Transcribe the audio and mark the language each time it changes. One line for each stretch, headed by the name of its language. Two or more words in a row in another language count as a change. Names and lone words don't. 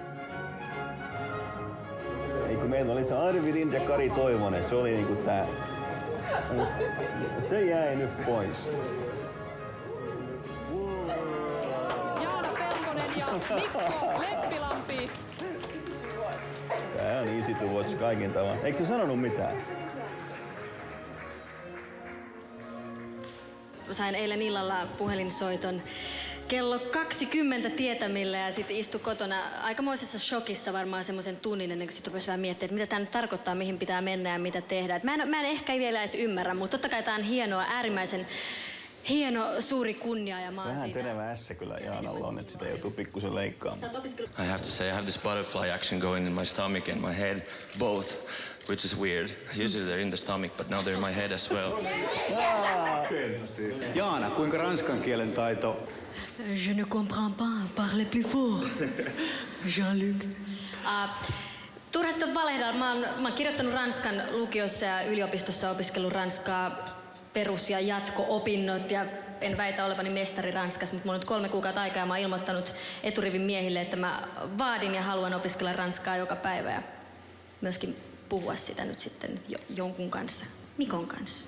Finnish: Meillä oli se Arvi Lind ja Kari Toivonen, se oli niinku tää. Se jäi nyt pois. Jaana Pelkonen ja Mikko Leppilampi. Tää on
English: easy to watch
Finnish: kaikin tavalla. Eikö se sanonut mitään? Sain eilen illalla puhelinsoiton kello 20 tietämillä ja sitten istui kotona aikamoisessa shokissa varmaan semmoisen tunnin ennen kuin sitten rupesi vähän miettimään, että mitä tämä nyt tarkoittaa, mihin pitää mennä ja mitä tehdä. Mä en ehkä vielä edes ymmärrä, mutta totta kai tämä on hienoa, äärimmäisen hieno, suuri kunnia ja mä oon vähän terevä ässä kyllä Jaanalla on, että sitä joutuu pikkusen leikkaamaan.
English: I have to say, I have this butterfly action going in my stomach and my head, both, which is weird. Usually they're in the stomach, but now they're in my head as well.
Finnish: Jaana, kuinka ranskan kielen taito?
French: Je ne comprends pas, parle plus fort. Jean-Luc.
Finnish: Turha sitten valehdella. Mä oon kirjoittanut ranskan lukiossa ja yliopistossa opiskellut ranskaa perus- ja jatko-opinnot ja en väitä olevani mestari ranskassa, mutta mulla on nyt 3 kuukautta aikaa ja mä oon ilmoittanut eturivin miehille, että mä vaadin ja haluan opiskella ranskaa joka päivä ja myöskin puhua sitä nyt sitten jonkun kanssa, Mikon kanssa.